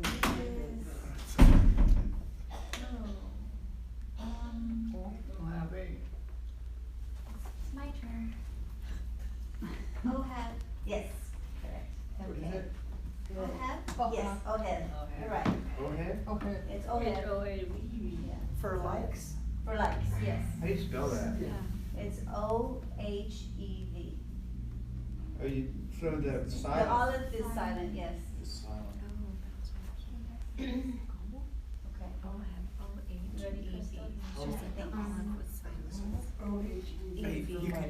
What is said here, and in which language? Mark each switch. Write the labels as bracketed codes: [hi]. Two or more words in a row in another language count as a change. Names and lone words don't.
[en] It's my turn. Ohad. Yes, correct. What is Okay. it? Good. Ohad? Yes, Ohed. You're right. Go ahead. Okay. It's It's Ohed. O-A-V-E. For likes? For likes, yes. How do you spell that? It's O-H-E-V. Oh, you, so the The silent olive is silent, yes. is silent. Okay. Hey, you can-